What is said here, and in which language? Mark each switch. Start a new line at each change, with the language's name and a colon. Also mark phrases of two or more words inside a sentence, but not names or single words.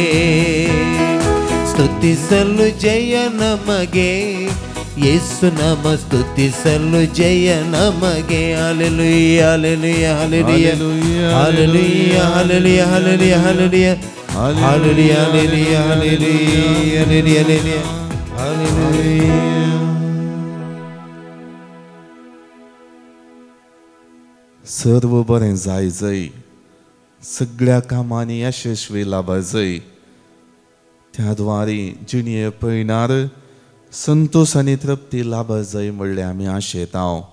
Kannada: ಸ್ತುತಿಸಲು ಜಯ ನಮಗೆ, ಯೇಸು ನಾಮ ಸ್ತುತಿಸಲು ಜಯ ನಮಗೆ. ಹಲ್ಲೆಲೂಯಾ ಹಲ್ಲೆಲೂಯಾ ಹಲ್ಲೆಲೂಯಾ ಹಲ್ಲೆಲೂಯಾ ಹಲ್ಲೆಲೂಯಾ ಹಲ್ಲೆಲೂಯಾ ಹಲ್ಲೆಲೂಯಾ ಹಲ್ಲೆಲೂಯಾ ಹಲ್ಲೆಲೂಯಾ ಹಲ್ಲೆಲೂಯಾ ಹಲ್ಲೆಲೂಯಾ ಹಲ್ಲೆಲೂಯಾ.
Konkani: सर्व बरें जाय जय, सगळ्या कामांनी यशस्वी लाभा जय. त्या द्वारे जिणये पळयणार संतोष आनी तृप्ती लाभा जय म्हणलें आमी आशेतां.